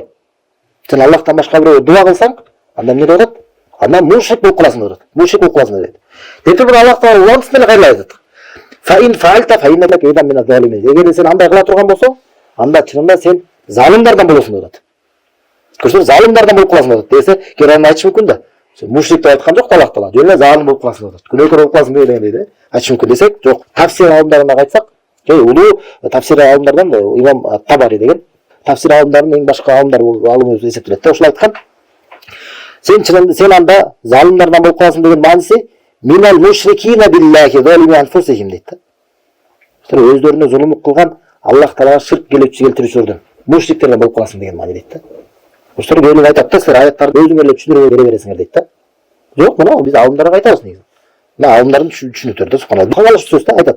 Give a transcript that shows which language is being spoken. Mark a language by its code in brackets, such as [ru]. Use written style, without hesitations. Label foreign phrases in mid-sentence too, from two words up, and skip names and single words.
[ky] Сен Аллахтан башка бирөөгө дуа кылсаң, анда эмне деп атат? Анда мушрик болуп каласың деп атат. Мушрик болуп каласың деп. Деди бир Аллах таала улантып эле кайрылай атат. [ar] فإن فعلت فإنك إذا من الظالمين. [ky] Эгер сен андай кыла турган болсоң, анда чынында сен залимдардан болосуң деп атат. Көрсөң, залимдардан болуп каласың деп атат. Десе, кер аны айтыш мүмкүн да. Мушрик деп айткан жок Аллах таала. Жөн эле залим болуп каласың деп атат. Күнөөкөр болуп каласың дегендей да. Айтыш мүмкүн десек, жок. Тафсир алымдарына кайтсак, улуу тафсир алымдардан имам Табари деген тафсир алымдарынын эң башкы алымы эсептелет да. Ошол айткан. Сен анда залимдардан болуп каласың деген мааниси [ar] من المشركين بالله ظالمي أنفسهم [ky] дейт да. Өздөрүнө зулум кылган Аллах таалага ширк келтирүүчүлөрдөн, мушриктерден болуп каласың деген маани дейт да. Ошолор келип айтат да, силер аяттарды өзүңөр эле түшүндүрүп бере бересиңер дейт да. Жок, мына биз алымдарга айтабыз негизи. Мына алымдардын түшүнүктөрү да, субханалла. Калган сөз да айтат.